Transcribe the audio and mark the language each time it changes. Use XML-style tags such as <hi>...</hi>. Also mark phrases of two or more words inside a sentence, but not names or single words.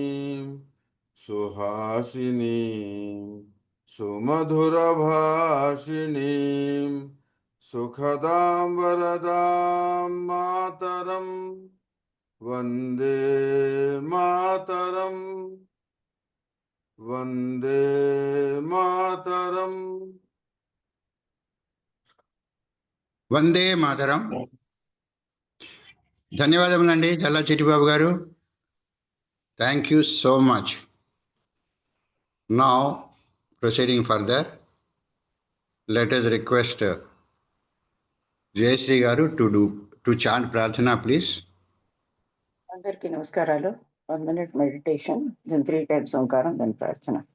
<bn>সুহাসিনী সুমধুর ভাষিণী সুখদাম বরদাম মাতরম বন্দে মাতরম বন্দে মাতরম. వందే మాతరం.</bn> <te>ధన్యవాదములండి చల్లా చిట్టిబాబు గారు.</te> <en>Thank you so much. Now proceeding further, let us request జయశ్రీ గారు to chant ప్రార్థన, ప్లీజ్.</en> <te>అందరికీ నమస్కారాలు.</te> <en>1 minute meditation, then 3 times</en> <te>ఓంకారం, దెన్ ప్రార్థన.</te>